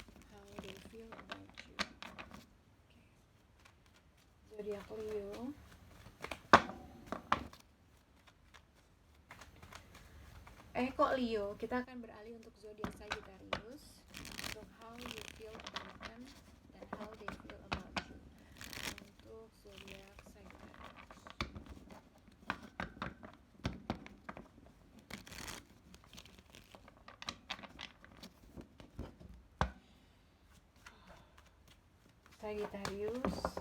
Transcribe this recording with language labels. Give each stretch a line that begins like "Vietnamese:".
English: How they feel about you?
Indonesian: Okay. Zodiak Leo. Kok Leo? Kita akan beralih untuk zodiak Sagittarius. Untuk
English: how you feel about them
Indonesian: dan
English: how they feel about you.
Indonesian: Untuk zodiak Sagittarius. Sagittarius.